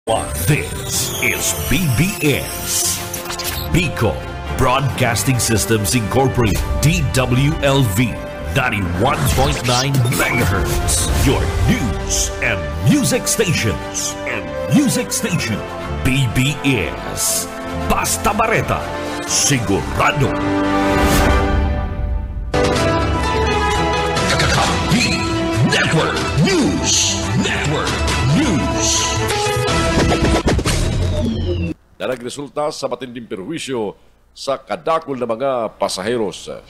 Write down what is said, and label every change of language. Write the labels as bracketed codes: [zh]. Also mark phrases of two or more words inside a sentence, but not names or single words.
[en] This is BBS, Bicol Broadcasting Systems Incorporated, DWLV, 91.9 megahertz. Your news and music stations. [bik] BBS, Basta Bareta, sigurado. [en] Network News. [tl] Na nagresulta sa matinding perwisyo sa kadakol na mga pasaheros.